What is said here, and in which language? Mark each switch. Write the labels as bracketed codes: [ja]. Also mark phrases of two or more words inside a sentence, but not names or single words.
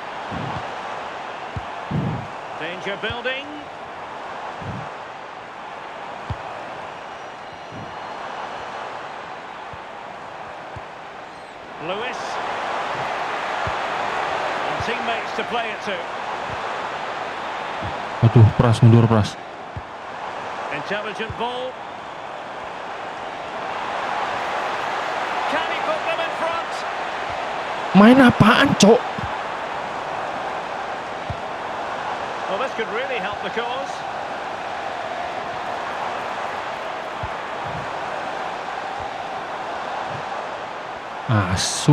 [en] Danger building. Lewis. And teammates to play it to. [id] Aduh, mundur Pras. [en] Intelligent ball. Can he put them in front? [id] Main apaan, Cok? [en] Well, this could really help the cause. Asu.